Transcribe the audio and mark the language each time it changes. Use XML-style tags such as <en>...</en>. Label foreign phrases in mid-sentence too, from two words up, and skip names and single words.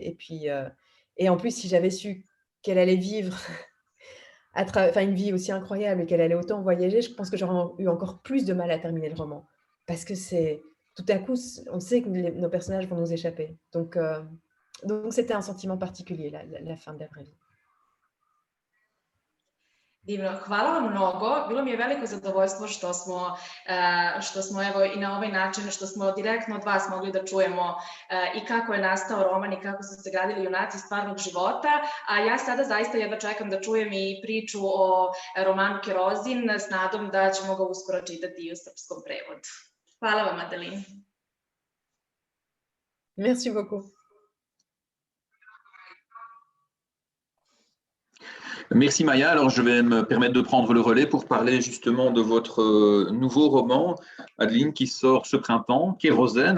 <fr>Et puis, et en plus, si j'avais su qu'elle allait vivre enfin, une vie aussi incroyable et qu'elle allait autant voyager, je pense que j'aurais eu encore plus de mal à terminer le roman. Parce que tout à coup, on sait que nos personnages vont nous échapper. Donc c'était un sentiment particulier, la fin de La vraie vie.</fr> <sr>Divno, hvala vam mnogo. Bilo mi je veliko zadovoljstvo što smo evo i na ovaj način, što smo direktno od vas mogli da čujemo i kako je nastao roman i kako su se gradili junaci stvarnog života. A ja sada zaista jedva čekam da čujem i priču o romanu Kerozin s nadom da ćemo ga uskoro čitati i u srpskom prevodu. Hvala vam, Adeline.</sr> <fr>Merci beaucoup. Merci Maya. Alors je vais me permettre de prendre le relais pour parler justement de votre nouveau roman, Adeline, qui sort ce printemps, Kérosène.</fr>